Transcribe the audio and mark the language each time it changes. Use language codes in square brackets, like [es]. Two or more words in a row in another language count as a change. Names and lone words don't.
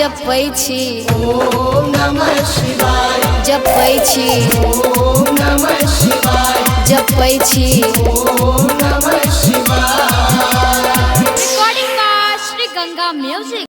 [mai] जपै छी [sa] ओम नमः शिवाय [mai] जपै छी [sa] ओम नमः शिवाय [mai] जपै छी। [sa] ओम नमः शिवाय। [en] Recording by Shri Ganga Music.